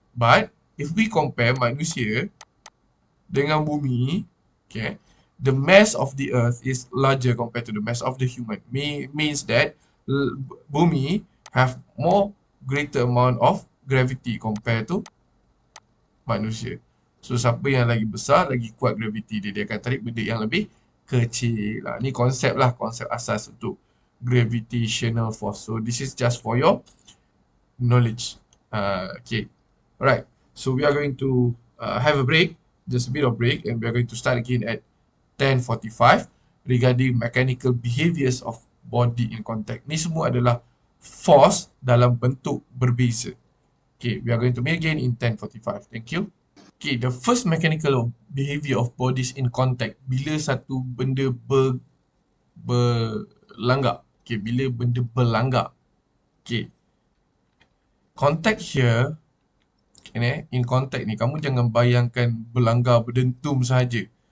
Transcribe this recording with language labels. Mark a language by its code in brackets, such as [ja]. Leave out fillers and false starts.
[en] But, if we compare [ms] manusia dengan bumi, [en] okay, the mass of the earth is larger compared to the mass of the human. Means that bumi have more greater amount of gravity compared to manusia. [ms] So, siapa yang lagi besar, lagi kuat gravity dia, dia akan tarik benda yang lebih kecil. Ni konsep lah, konsep asas untuk gravitational force. [en] So, this is just for your knowledge. Okay, alright. So, we are going to have a break, just a bit of break, and we are going to start again at 10:45 regarding mechanical behaviors of body in contact. [ms] Ni semua adalah force dalam bentuk berbeza. [en] Okay, we are going to meet again in 10:45. Thank you. Okay, the first mechanical behavior of bodies in contact, [ms] bila satu benda berlanggar. Okay, bila benda berlanggar. Okay, [en] contact here, in contact [ms] ni, kamu jangan bayangkan berlanggar, berdentum sahaja.